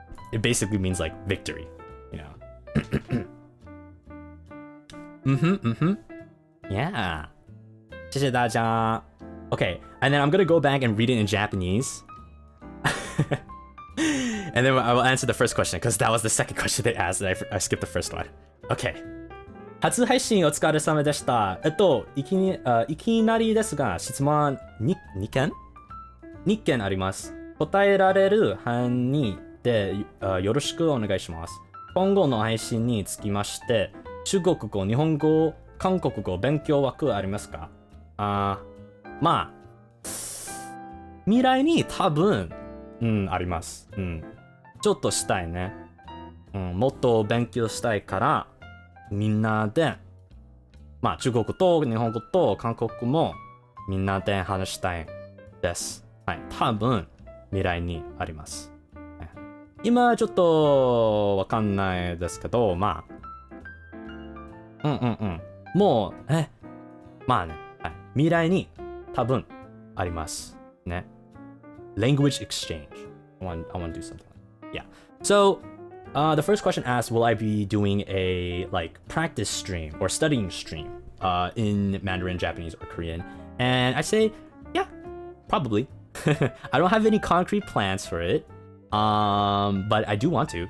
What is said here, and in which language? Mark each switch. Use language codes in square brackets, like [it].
[en] It basically means like victory, you know. Yeah. [zh] 谢谢大家. [en] Okay, and then I'm gonna go back and read it in Japanese. And then I will answer the first question, because that was the second question they asked, and I skipped the first one. Okay. [ja] 初配信お疲れ様でした。いきなりですが、質問2件あります。答えられる範囲でよろしくお願いします。今後の配信につきまして、中国語、日本語、韓国語勉強枠ありますか？まあ、未来に多分、あります。ちょっとしたいね。もっと勉強したいから、みんなで、まあ中国と日本語と韓国語もみんなで話したいです。はい、多分未来にあります。今ちょっとわかんないですけど、まあ、もうまあね、はい、未来に多分ありますね。 [en] Language exchange. I want to do something. Yeah. So, the first question asks, will I be doing a like practice stream or studying stream in Mandarin, Japanese, or Korean? And I say, yeah, probably. I don't have any concrete plans for it, but I do want to.